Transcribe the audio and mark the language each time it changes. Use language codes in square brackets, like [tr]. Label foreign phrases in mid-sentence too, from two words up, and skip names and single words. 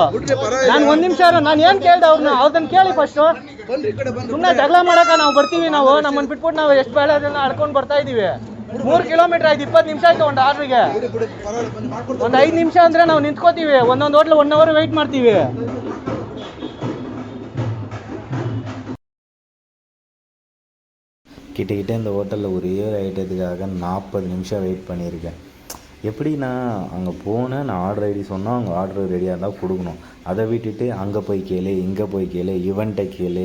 [kn] ನಾನು 1 ನಿಮಿಷ ನಾನು ಏನ್ ಕೇಳ್ದೆ ಅವ್ರನ್ನ ಕೇಳಿ ಫಸ್ಟ್. ಸುಮ್ಮನೆ ಜಗಳ ಮಾಡಕ ನಾವು ಬರ್ತೀವಿ. ನಾವು ನಮ್ಮನ್ನು ಬಿಟ್ಬಿಟ್ಟು ನಾವು ಎಷ್ಟು ಬೇಳೆ ಅದನ್ನ ಆಡ್ಕೊಂಡು ಬರ್ತಾ ಇದೀವಿ. 3 ಕಿಲೋಮೀಟರ್ ಆಯ್ತು, 20 ನಿಮಿಷ ಆಯ್ತು ಒಂದು ಆರ್ಡ್ರಿಗೆ. ಒಂದು 5 ನಿಮಿಷ ಅಂದ್ರೆ ನಾವು ನಿಂತ್ಕೋತೀವಿ. ಒಂದೊಂದು ಹೋಟ್ಲು 1 [en] hour wait [kn] ಮಾಡ್ತೀವಿ. [ta] கிட்டக்கிட்ட இந்த ஹோட்டலில் ஒரே ஒரு ஐட்டத்துக்காக 40 நிமிஷம் வெயிட் பண்ணியிருக்கேன். எப்படி நான் அங்கே போனேன், நான் [en] order ID [ta] சொன்னால் அவங்க ஆர்டர் ரெடியாக இருந்தால் கொடுக்கணும். அதை விட்டுட்டு அங்கே போய் கேளு, இங்கே போய் கேளு, இவன்ட்டை கேளு.